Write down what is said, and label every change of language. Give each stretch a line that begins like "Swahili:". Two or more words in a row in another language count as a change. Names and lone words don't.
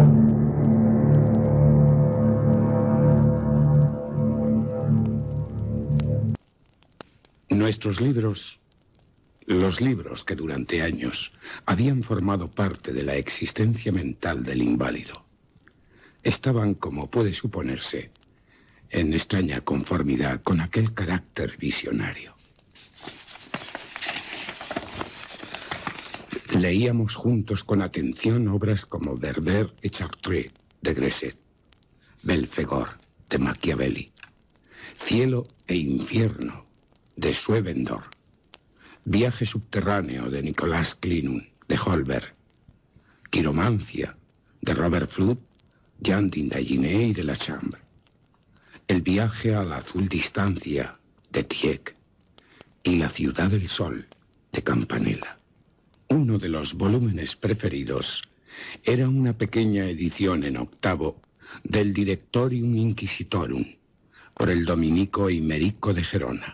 Spanish: Nuestros libros, los libros que durante años habían formado parte de la existencia mental del inválido, estaban, como puede suponerse, en extraña conformidad con aquel carácter visionario. Leíamos juntos con atención obras como Berber et Chartres, de Gresset, Belfegor, de Machiavelli, Cielo e Infierno, de Swevenor, Viaje subterráneo, de Nicolas Clinun, de Holberg, Quiromancia, de Robert Fludd, Jean d'Indaginé y de la Chambre, El viaje a la azul distancia, de Tieck, y La ciudad del sol, de Campanella. Uno de los volúmenes preferidos era una pequeña edición en octavo del Directorium Inquisitorum, por el dominico Imerico de Gerona.